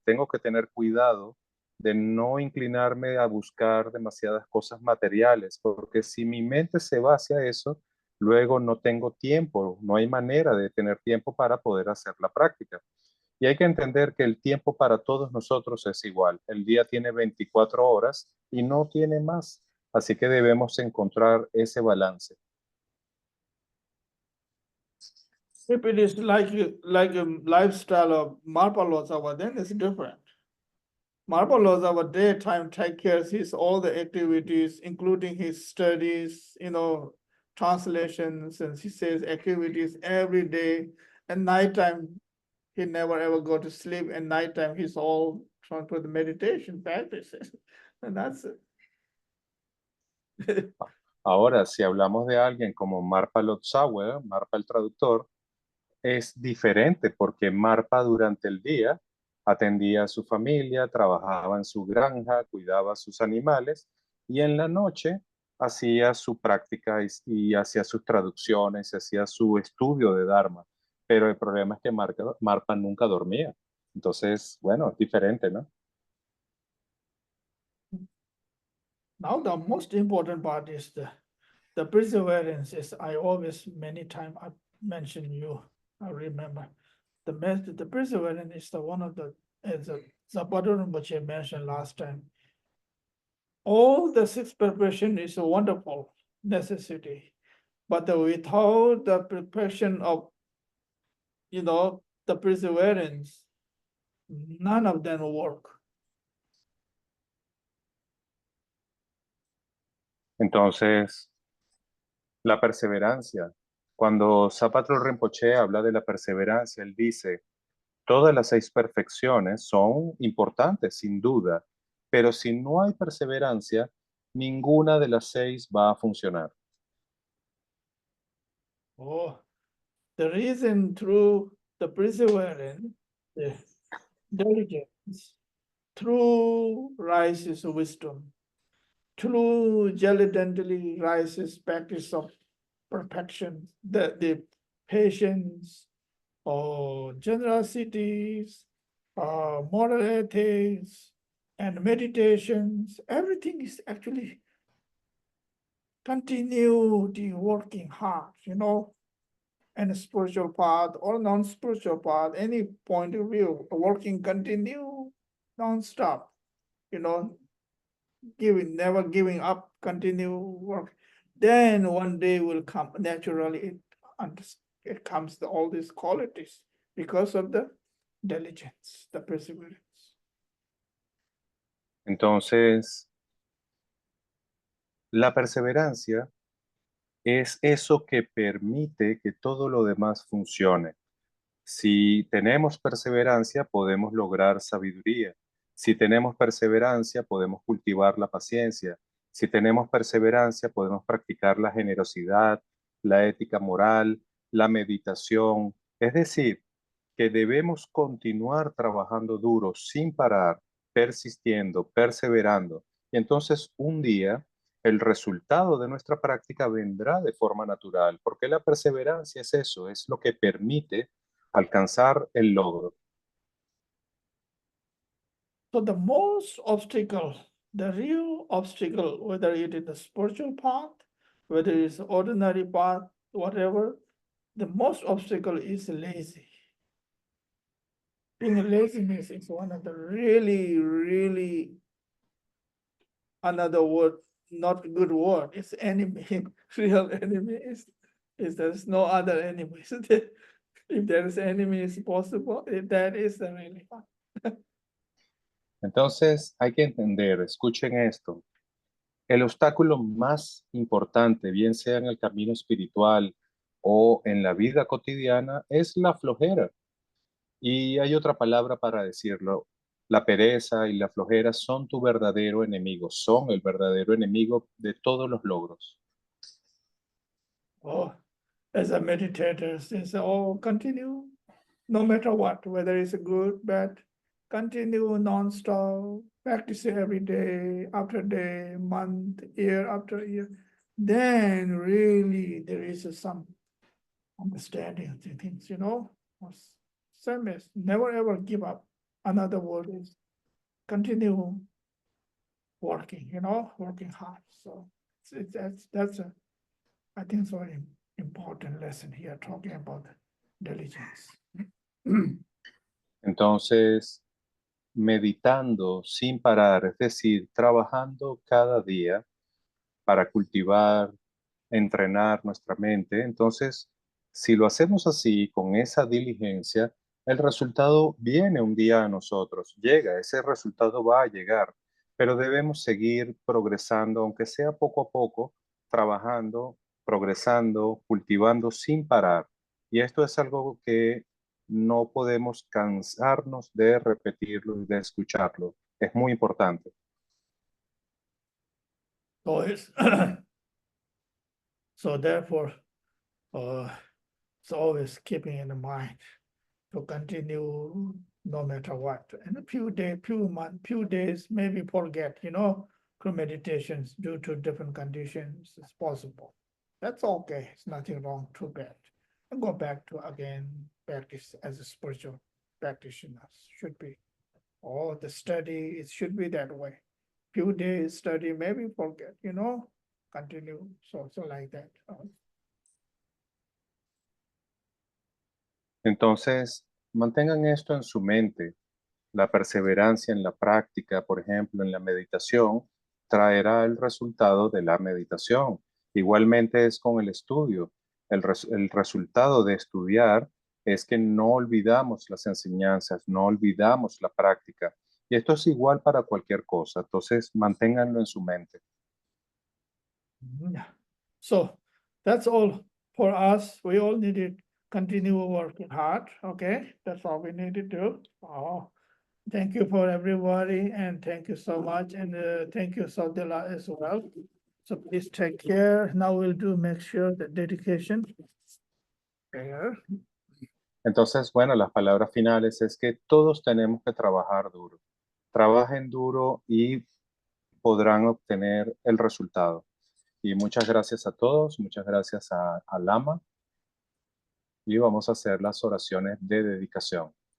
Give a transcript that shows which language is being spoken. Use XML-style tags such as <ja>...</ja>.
<es>Tengo que tener cuidado de no inclinarme a buscar demasiadas cosas materiales, porque si mi mente se va hacia eso, luego no tengo tiempo, no hay manera de tener tiempo para poder hacer la práctica. Y hay que entender que el tiempo para todos nosotros es igual. El día tiene 24 horas y no tiene más. Así que debemos encontrar ese balance.</es> <en>If it is like a lifestyle of Marpalosawa, then it's different. Marpalosawa daytime take care of his all the activities, including his studies, translations, and he says activities every day. And nighttime, he never ever go to sleep. And nighttime, he's all trying to the meditation practices, and that's it.</en> <es>Ahora, si hablamos de alguien como Marpa Lotsawa, Marpa el traductor, es diferente porque Marpa durante el día atendía a su familia, trabajaba en su granja, cuidaba a sus animales y en la noche hacía su práctica y hacía sus traducciones, hacía su estudio de Dharma. Pero el problema es que Marpa nunca dormía. Entonces, bueno, es diferente, ¿no?</es> <en>Now the most important part is the perseverance. Is I always many times I mention you. I remember the perseverance is the one of the as Zapata Rinpoche mentioned last time. All the six preparation is a wonderful necessity, but without the preparation of the perseverance, none of them will work.</en> <es>Entonces, la perseverancia. Cuando Zapata Rinpoche habla de la perseverancia, él dice, todas las 6 perfecciones son importantes, sin duda, pero si no hay perseverancia, ninguna de las 6 va a funcionar.</es> <en>Oh, the reason through the perseverance, the diligence, through rises wisdom, through diligently rises practice of perfection, the patience, or generosities, moral ethics, and meditations, everything is actually continue the working hard, and spiritual path or non-spiritual path, any point of view, working continue non-stop, never giving up, continue work. Then one day will come naturally. It comes all these qualities because of the diligence, the perseverance.</en> <es>Entonces, la perseverancia es eso que permite que todo lo demás funcione. Si tenemos perseverancia, podemos lograr sabiduría. Si tenemos perseverancia, podemos cultivar la paciencia. Si tenemos perseverancia, podemos practicar la generosidad, la ética moral, la meditación. Es decir, que debemos continuar trabajando duro, sin parar, persistiendo, perseverando. Y entonces un día el resultado de nuestra práctica vendrá de forma natural, porque la perseverancia es eso, es lo que permite alcanzar el logro.</es> <en>So the most obstacle, the real obstacle, whether it is the spiritual path, whether it's ordinary path, whatever, the most obstacle is lazy. Being laziness is one of the really, really another word, not good word. It's enemy. Real enemy is there's no other enemy. If there is enemy is possible, that is the really fun.</en> <es>Entonces hay que entender, escuchen esto, el obstáculo más importante, bien sea en el camino espiritual o en la vida cotidiana, es la flojera. Y hay otra palabra para decirlo. La pereza y la flojera son tu verdadero enemigo, son el verdadero enemigo de todos los logros.</es> <en>Oh, as a meditator, since continue, no matter what, whether it's good, bad, continue non-stop, practice every day, after day, month, year after year. Then really there is some understanding of the things, Same as never ever give up. Another word is continue working, working hard. So that's a, I think, it's a very important lesson here, talking about diligence.</en> <es>Entonces, meditando sin parar, es decir, trabajando cada día para cultivar, entrenar nuestra mente. Entonces, si lo hacemos así, con esa diligencia, el resultado viene un día a nosotros, llega, ese resultado va a llegar, pero debemos seguir progresando, aunque sea poco a poco, trabajando, progresando, cultivando sin parar. Y esto es algo que no podemos cansarnos de repetirlo y de escucharlo. Es muy importante.</es> <en>So it's so therefore, it's always keeping in mind to continue no matter what. And a few days, few months, few days, maybe forget, group meditations due to different conditions is possible. That's okay. It's nothing wrong, too bad. And go back to again practice as a spiritual practitioner should be. Oh, the study, it should be that way. Few days study, maybe forget, continue. So like that.</en> <es>Entonces, mantengan esto en su mente. La perseverancia en la práctica, por ejemplo, en la meditación, traerá el resultado de la meditación. Igualmente es con el estudio. El resultado de estudiar es que no olvidamos las enseñanzas, no olvidamos la práctica. Y esto es igual para cualquier cosa. Entonces, manténganlo en su mente.</es> <en>Yeah. So that's all for us. We all need to continue working hard. Okay, that's all we need to do. Oh, thank you for everybody, and thank you so much, and thank you, Saudila, as well. So please take care. Now we'll make sure the dedication. There.</en> <es>Entonces, bueno, las palabras finales es que todos tenemos que trabajar duro. Trabajen duro y podrán obtener el resultado. Y muchas gracias a todos, muchas gracias a Lama. Y vamos a hacer las oraciones de dedicación.</es>